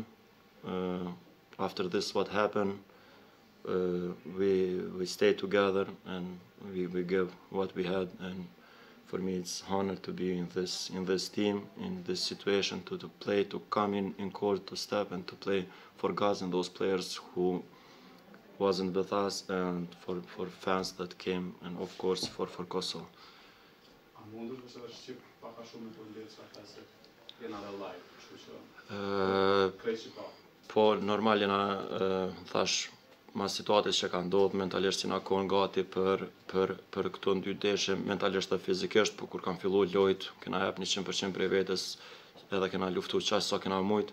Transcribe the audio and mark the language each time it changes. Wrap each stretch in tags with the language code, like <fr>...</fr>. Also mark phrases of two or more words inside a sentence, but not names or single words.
<en>After this, what happened, we stayed together and we give what we had. And for me, it's honor to be in this team, in this situation, to play, to come in court, to step and to play for guys and those players who wasn't with us, and for fans that came, and of course for Kosovo.</en> <sq>Po normal jena thash mas situatës që ka ndodhur mentalisht jena konë gati për këto 2 ndeshje, mentalisht dhe fizikisht, por kur kam fillu lojt kena jep 100% prej vetes, edhe kena luftu qaq sa kena mujt.</sq>